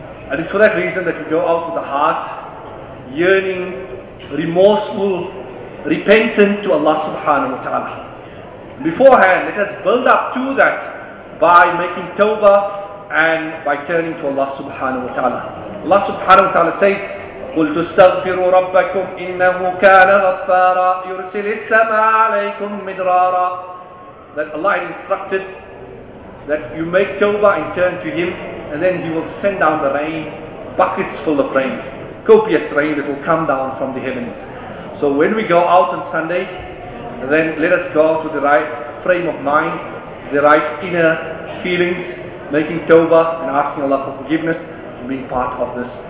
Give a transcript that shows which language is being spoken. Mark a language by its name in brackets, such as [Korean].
[English] And it's for that reason that we go out with the heart, yearning, remorseful, repentant to Allah subhanahu wa ta'ala. Beforehand, let us build up to that by making tawbah and by turning to Allah subhanahu wa ta'ala. Allah subhanahu wa ta'ala says, [Arabic] قلت استغفروا ربكم إنه كان غفارا يرسل السماء عليكم مدرارا. [English] That Allah had instructed that you make tawbah and turn to Him, and then He will send down the rain, buckets full of rain, copious rain that will come down from the heavens. So when we go out on Sunday, then let us go out with the right frame of mind, the right inner feelings, making tawbah and asking Allah for forgiveness and being part of this.